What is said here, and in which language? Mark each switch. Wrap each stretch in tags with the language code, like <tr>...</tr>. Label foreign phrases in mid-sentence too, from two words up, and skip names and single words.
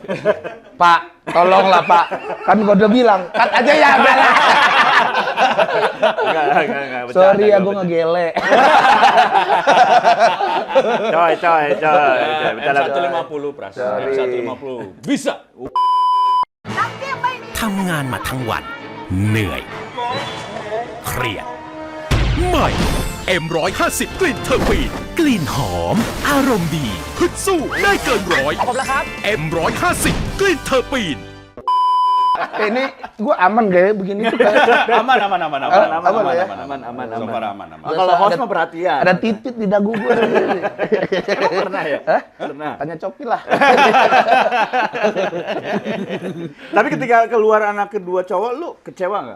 <id>Pak, tolonglah Pak. Kan gua udah bilang, cut aja ya. Enggak. Sorry ya, gua ngegele. Coy. M150 Pras. Sorry. M150. Bisa.</id> <th>ทำงานมาทั้งวัน เหนื่อย เครียด ใหม่ M150 กลิ่นเทอร์ปีนกลิ่นหอม อารมณ์ดีฮึดสู้ได้เกินร้อยขอบแล้วครับ M150 กลิ่นเทอร์ปีน</th> <id>Ini gua aman gak ya begini tuh? Aman. Aman. Kalau host mah perhatian. Ada titit di dagu gua. Emang pernah ya? Hah? Pernah. Tanya Coki lah. Tapi ketika keluar anak kedua cowok, lu kecewa nggak?</id>